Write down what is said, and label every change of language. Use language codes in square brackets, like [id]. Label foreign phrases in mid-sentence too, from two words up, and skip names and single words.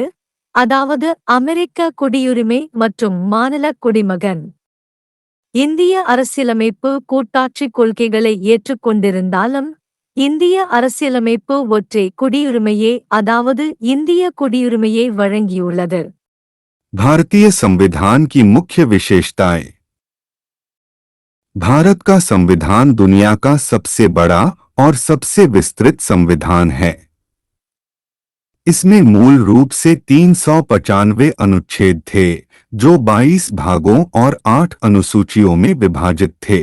[ta] அதாவது அமெரிக்க குடியுரிமை மற்றும் மாநில குடிமகன். இந்திய அரசியலமைப்பு கூட்டாட்சிக் கொள்கைகளை ஏற்றுக்கொண்டிருந்தாலும் இந்திய அரசியலமைப்பு ஒற்றை குடியுரிமையே அதாவது இந்திய குடியுரிமையை வழங்கியுள்ளது. [hi] भारतीय संविधान की मुख्य विशेषताएं। भारत का संविधान दुनिया का सबसे बड़ा और सबसे विस्तृत संविधान है। इसमें मूल रूप से 395 अनुच्छेद थे, जो 22 भागों और 8 अनुसूचियों में विभाजित थे।